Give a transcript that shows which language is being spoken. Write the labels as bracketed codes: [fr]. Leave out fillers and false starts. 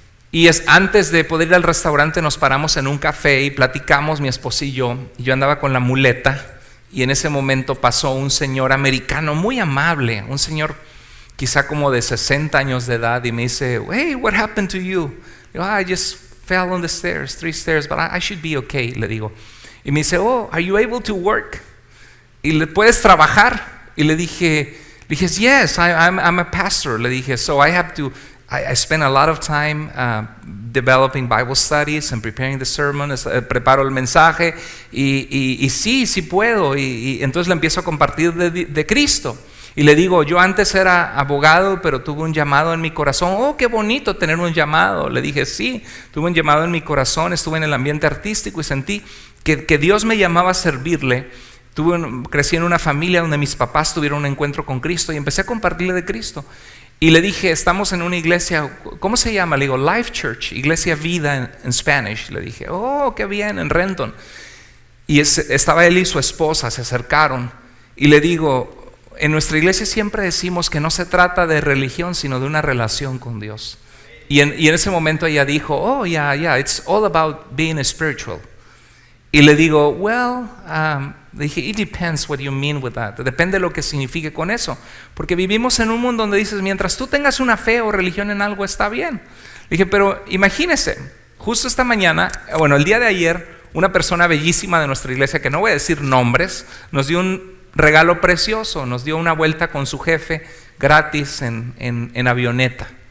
[es] Y antes de poder ir al restaurante nos paramos en un café y platicamos, mi esposa y yo andaba con la muleta, y en ese momento pasó un señor americano muy amable, un señor quizá como de 60 años de edad, y me dice: [en] hey, what happened to you? [es] Digo: [en] I just fell on the stairs, 3 stairs, but I should be okay, [es] le digo. Y me dice: [en] oh, are you able to work? [es] ¿Y le puedes trabajar? Y le dije, [en] yes, I'm a pastor. [es] Le dije, [en] so I have to, I spend a lot of time developing Bible studies and preparing the sermon. [es] Preparo el mensaje y sí puedo. Y entonces le empiezo a compartir de Cristo. Y le digo: yo antes era abogado, pero tuve un llamado en mi corazón. Oh, qué bonito tener un llamado. Le dije: sí, tuve un llamado en mi corazón, estuve en el ambiente artístico y sentí que Dios me llamaba a servirle. Crecí en una familia donde mis papás tuvieron un encuentro con Cristo y empecé a compartirle de Cristo. Y le dije: estamos en una iglesia, ¿cómo se llama? Le digo: Life Church, Iglesia Vida en Spanish. Le dije: oh, qué bien, en Renton. Y estaba él y su esposa, se acercaron. Y le digo: en nuestra iglesia siempre decimos que no se trata de religión, sino de una relación con Dios. Y en ese momento ella dijo: [en] oh, yeah, it's all about being spiritual. [es] Y le digo: [en] well, [es] Le dije, [en] it depends what you mean with that. [es] Depende de lo que signifique con eso. Porque vivimos en un mundo donde dices, mientras tú tengas una fe o religión en algo, está bien. Le dije, pero imagínese, justo esta mañana, bueno, el día de ayer, una persona bellísima de nuestra iglesia, que no voy a decir nombres, nos dio un regalo precioso, nos dio una vuelta con su jefe gratis en avioneta.